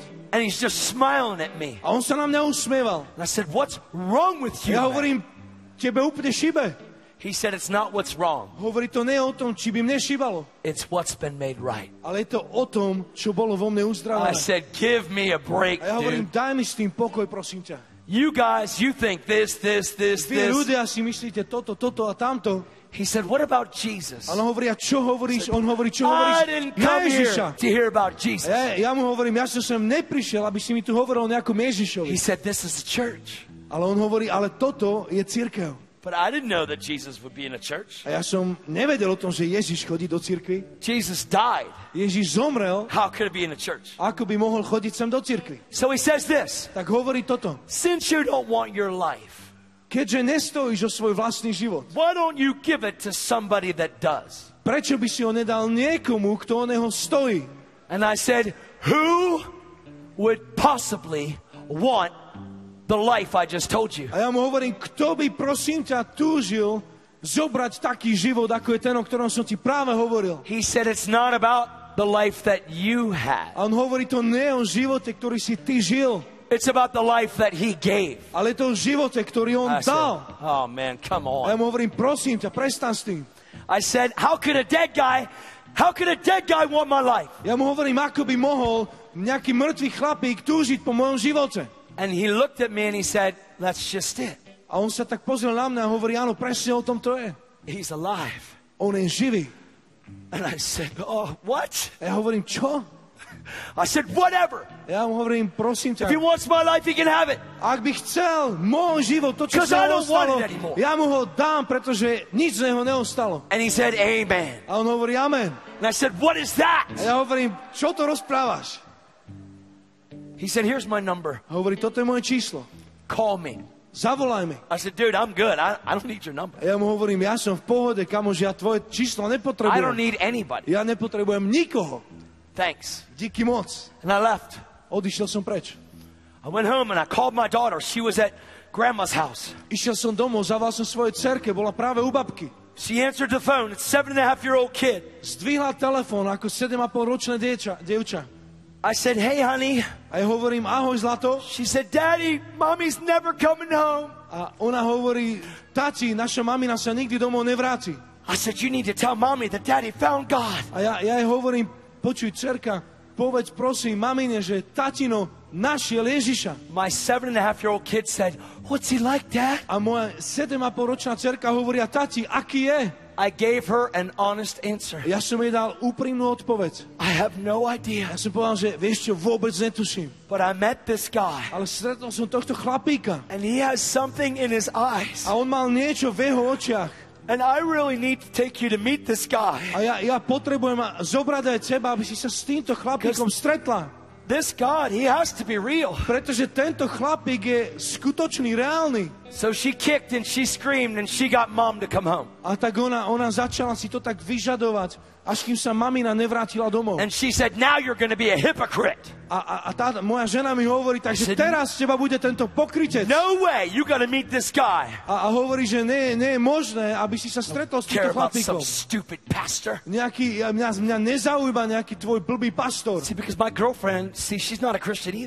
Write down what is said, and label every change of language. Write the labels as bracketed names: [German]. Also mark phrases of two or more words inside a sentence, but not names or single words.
[English] And he's just smiling at me. [Slovak] A on sa na mňa usmieval. [English] And I said, what's wrong with you? [Slovak] Ja [English] man?" [Slovak] hovorím, tebe úplne šibe. [English] He said, it's not what's wrong. [Slovak] Hovorí, to nie je o tom, či by mne šibalo, [English] It's what's been made right. [Slovak] ale je to o tom, čo bolo vo mne [English] I [Slovak] uzdravené. [English] said, give me a break, [Slovak] A ja hovorím, [English] dude. [Slovak] daj mi s tým pokoj, prosím ťa. [English] You guys, you think this. [Slovak] Vy ľudia si myslíte toto a tamto. [English] He said, what about Jesus? [Slovak] Ale on hovorí, a čo hovoríš? On hovorí, čo [English] I [Slovak] hovoríš? [English] didn't [Slovak] Na [English] come here [Slovak] Ježiša. [English] to hear about Jesus. [Slovak] Ja mu hovorím, ja som sem neprišiel, aby si mi tu hovoril o nejakom Ježišovi. [English] He said, this is a church. [Slovak] Ale on hovorí, ale toto je cirkev. [English] But I didn't know that Jesus would be in a church. [Slovak] A ja som nevedel o tom, že Ježiš chodí do cirkvi. [English] Jesus died. [Slovak] Ježiš zomrel, [English] How could it be in a church? [Slovak] ako by mohol chodiť sem do cirkvi. [English] So he says this, [Slovak] Tak hovorí toto. [English] since you don't want your life, [Slovak] Keďže nestojíš o svoj vlastný život, [English] why don't you give it to somebody that does? [Slovak] prečo by si ho nedal niekomu, kto o neho stojí? [English] And I said, who would possibly want the life I just told you? [Slovak] A ja mu hovorím, kto by, prosím ťa, túžil zobrať taký život, ako je ten, o ktorom som ti práve hovoril. [English] He said, it's not about the life that you had. [Slovak] A on hovorí, to nie je o živote, ktorý si ty žil, [English] It's about the life that he gave. [Slovak] ale je to o živote, ktorý on [English] I said, [Slovak] dal. [English] oh man, come [Slovak] A ja [English] on. [Slovak] mu hovorím, prosím ťa, prestan s tým. [English] I said, how could a dead guy want my life? [Slovak] Ja mu hovorím, ako by mohol nejaký mŕtvý chlapík túžiť po mojom živote. [English] And he looked at me and he said, that's just it. [Slovak] A on sa tak pozrel na mňa a hovorí, áno, presne o tom to je. [English] He's alive. [Slovak] On je živý. [English] And I said, oh, what? [Slovak] A ja hovorím, čo? [English] I said, whatever. [Slovak] Ja mu hovorím, prosím [English] If he [Slovak] ťa, [English] wants my life, he can have it. [Slovak] ak by chcel môj život, to, čo [English] 'Cause I [Slovak] sa [English] don't want [Slovak] ostalo, [English] it anymore. [Slovak] ja mu ho dám, pretože nič z neho neostalo. [English] And he said, amen. [Slovak] A on hovorí, amen. [English] And I said, what is that? [Slovak] A ja hovorím, čo to rozprávaš? [English] He said, here's my number. [Slovak] A hovorí, toto je moje číslo. [English] Call me. [Slovak] Zavolaj mi. [English] I said, dude, I'm good. I don't need your number. [Slovak] A ja mu hovorím, ja som v pohode, kamož, ja tvoje číslo [English] I don't [Slovak] nepotrebujem. [English] need anybody. [Slovak] Ja nepotrebujem nikoho. [English] Thanks. [Czech] Díky moc. [English] And I left. [Slovak] Odišiel som preč. [English] I went home and I called my daughter. She was at grandma's house. [Slovak] Išiel som domov, zavolal som svojej dcerke, bola práve u babky. [English] She answered the phone. It's 7.5-year-old kid. [Slovak] Zdvihla telefón ako 7,5-ročné dievča. [English] I said, hey, honey. [Slovak] A ja hovorím, ahoj, zlato. [English] She said, Daddy, mommy's never coming home. [Slovak] A ona hovorí, tati, naša mamina sa nikdy domov nevráti. [English] I said, you need to tell mommy that Daddy found God. [Slovak] A ja jej hovorím, počuj, dcerka, povedz prosím mamine, že tatino našiel Ježiša. [English] My 7.5-year-old kid said, what's he like, Dad? [Slovak] A moja 7,5-ročná dcerka hovorí, tati, aký je? [English] I gave her an honest answer. [Slovak] Ja som jej dal úprimnú odpoveď. [English] I have no idea. [Slovak] Ja som povedal, že vieš čo, vôbec netuším. [English] But I met this guy, [Slovak] Ale stretol som tohto chlapíka. [English] and he has something in his eyes. [Slovak] A on mal niečo v jeho očiach. [English] And I really need to take you to meet this guy. [Slovak] A ja potrebujem zobrať aj teba, aby si sa s týmto chlapíkom stretla. [English] This God, he has to be real. [Slovak] Pretože tento chlapík je skutočný, reálny. [English] So she kicked and she screamed and she got mom to come home. [Slovak] A tak ona začala si to tak vyžadovať, až kým sa mamina nevrátila domov. [English] And she said, now you're going to be a hypocrite. [Slovak] A tá moja žena mi hovorí, takže [English] I said, [Slovak] teraz z teba bude tento pokrytec. [English] No way, you got to meet this guy. [Slovak] A hovorí, že nie je možné, aby si sa stretol s [English] Care [Slovak] týmto [English] about [Slovak] chlapíkom. [English] some stupid pastor. [Slovak] Mňa nezaujíma nejaký tvoj blbý pastor. [English] See, because my girlfriend, see, she's not a Christian either.